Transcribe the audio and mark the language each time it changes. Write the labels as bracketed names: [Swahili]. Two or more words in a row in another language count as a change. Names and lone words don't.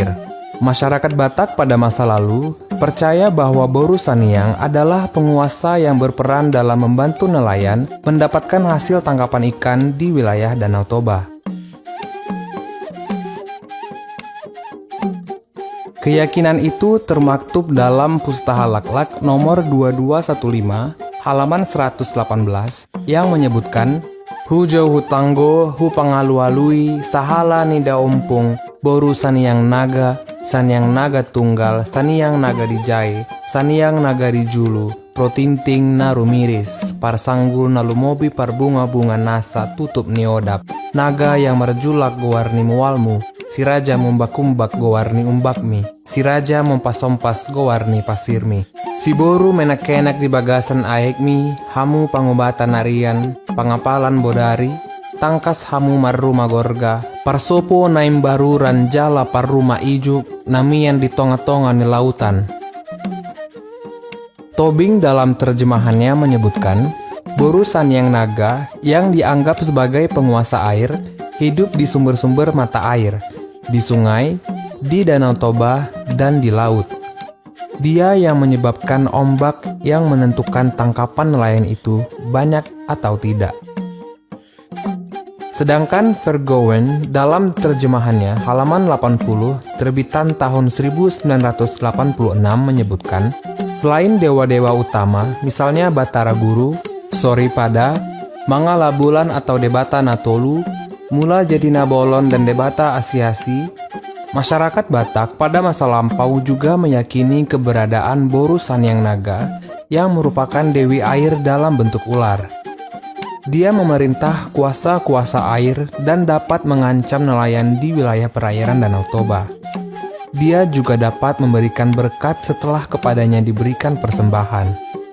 [Indonesian] Masyarakat Batak pada masa lalu percaya bahwa Boru Saniang adalah penguasa yang berperan dalam membantu nelayan mendapatkan hasil tangkapan ikan di wilayah Danau Toba. Keyakinan itu termaktub dalam pustaha Lak-Lak nomor 2215 halaman 118 yang menyebutkan [Batak Toba] hu jauh tanggo, hu pangalu-alui, sahala nida ompung, Boru Saniang Naga, Saniang Naga Tunggal, Saniang Naga Dijai, Saniang Naga Dijulu, protinting na rumiris, parsanggul na lumobi parbunga-bunga nasa tutup niodap, [Indonesian] naga yang [Batak Toba] merjulak gowarni mualmu, si raja membakumbak gowarni umbakmi, si raja mempasompas gowarni pasirmi. Si Boru menak-kenak di bagasan aekmi, hamu pangobatan narian, pangapalan bodari, tangkas hamu marruma gorga, parsopo naim baru ranjala parruma ijuk, namian di tonga-tonga ni lautan. [Indonesian] Tobing dalam terjemahannya menyebutkan, Boru Saniang Naga yang dianggap sebagai penguasa air, hidup di sumber-sumber mata air, di sungai, di Danau Toba, dan di laut. Dia yang menyebabkan ombak yang menentukan tangkapan nelayan itu banyak atau tidak. Sedangkan Vergowen dalam terjemahannya halaman 80 terbitan tahun 1986 menyebutkan, selain dewa-dewa utama, misalnya Batara Guru, Soripada, Mangala Bulan atau Debata Natolu, Mula Jadina Bolon dan Debata Asiasi, masyarakat Batak pada masa lampau juga meyakini keberadaan Boru Saniang Naga yang merupakan dewi air dalam bentuk ular. Dia memerintah kuasa-kuasa air dan dapat mengancam nelayan di wilayah perairan Danau Toba. Dia juga dapat memberikan berkat setelah kepadanya diberikan persembahan.